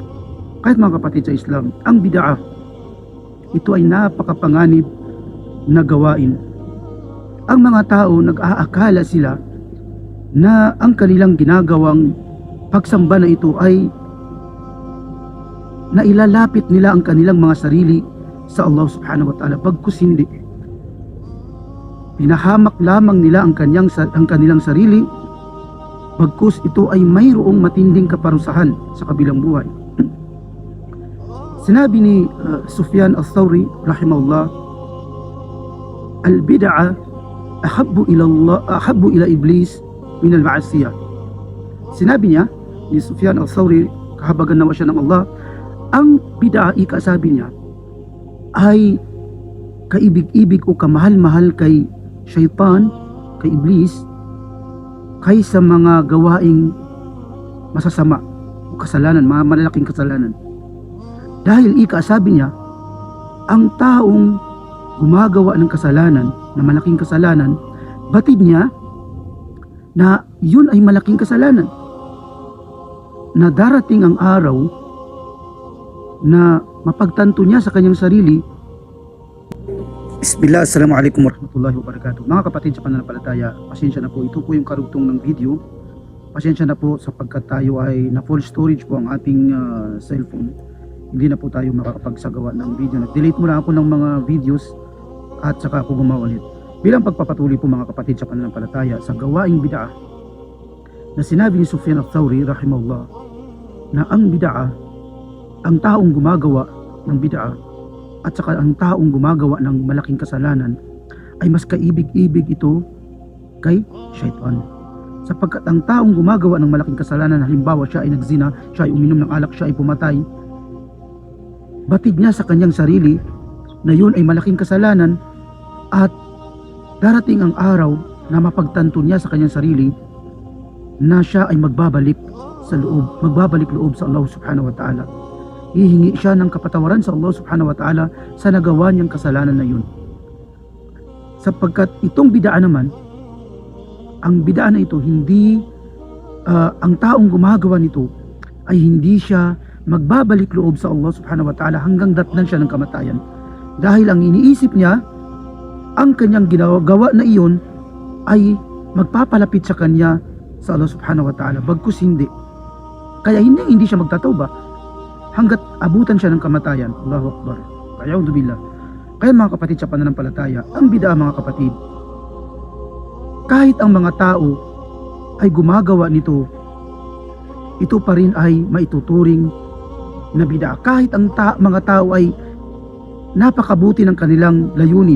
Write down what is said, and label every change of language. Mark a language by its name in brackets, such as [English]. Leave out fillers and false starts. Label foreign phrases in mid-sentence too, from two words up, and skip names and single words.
[Filipino] Kahit mga kapatid sa Islam, ang bid'ah, ito ay napakapanganib na gawain. Ang mga tao, nag-aakala sila na ang kanilang ginagawang pagsamba na ito ay nailalapit nila ang kanilang mga sarili sa Allah [Arabic] سبحانه وتعالى. [Filipino] Bagkus hindi. Pinahamak lamang nila ang kanilang sarili, bagkus ito ay mayroong matinding kaparusahan sa kabilang buhay. Sinabi ni [Arabic] Sufyan al-Thawri رحمه الله، البدعة أحب إلى إبليس من المعصية. [Filipino] Sinabi niya ni Sufyan al-Thawri, kahabagan nawa siya ng Allah, ang bid'a, sabi niya, ay kaibig-ibig o kamahal-mahal kay syaitan, kay iblis, kaysa mga gawaing masasama o kasalanan, mga malalaking kasalanan. Dahil sabi niya, ang taong gumagawa ng kasalanan, na malaking kasalanan, batid niya na yun ay malaking kasalanan, na darating ang araw na mapagtanto niya sa kanyang sarili. [Arabic] بسم الله، السلام عليكم ورحمة الله وبركاته. [Filipino] Mga kapatid sa pananampalataya, pasensya na po, ito po yung karugtong ng video. Pasensya na po sapagkat tayo ay na [English] full storage [Filipino] po ang ating cellphone. Hindi na po tayo makakapagsagawa ng video. Nag-delete muna ako ng mga videos at saka ako gumawa ulit. Bilang pagpapatuloy po mga kapatid sa pananampalataya sa gawaing bid'a, na sinabi ni Sufyan al-Thawri rahimahullah, na ang bid'a, ang taong gumagawa ng bid'a at saka ang taong gumagawa ng malaking kasalanan ay mas kaibig-ibig ito kay syaitan. Sapagkat ang taong gumagawa ng malaking kasalanan, halimbawa siya ay nagzina, siya ay uminom ng alak, siya ay pumatay, batid niya sa kanyang sarili na yun ay malaking kasalanan, at darating ang araw na mapagtanto niya sa kanyang sarili na siya ay magbabalik loob sa Allah [Arabic] سبحانه وتعالى. [Filipino] Hihingi siya ng kapatawaran sa Allah [Arabic] سبحانه وتعالى [Filipino] sa nagawa niyang kasalanan na yun. Sapagkat itong bid'a naman, ang bid'a na ito, hindi ang taong gumagawa nito ay hindi siya magbabalik loob sa Allah [Arabic] سبحانه وتعالى [Filipino] hanggang datnan siya ng kamatayan. Dahil ang iniisip niya, ang kanyang ginagawa na iyon ay magpapalapit sa kanya sa Allah [Arabic] سبحانه وتعالى, [Filipino] bagkus hindi. Kaya hindi siya magtatawba hanggat abutan siya ng kamatayan. [Arabic] الله أكبر. أعوذ بالله. [Filipino] Kaya mga kapatid sa pananampalataya, ang bid'a mga kapatid, kahit ang mga tao ay gumagawa nito, ito pa rin ay maituturing na bid'a. Kahit ang mga tao ay napakabuti ng kanilang layunin.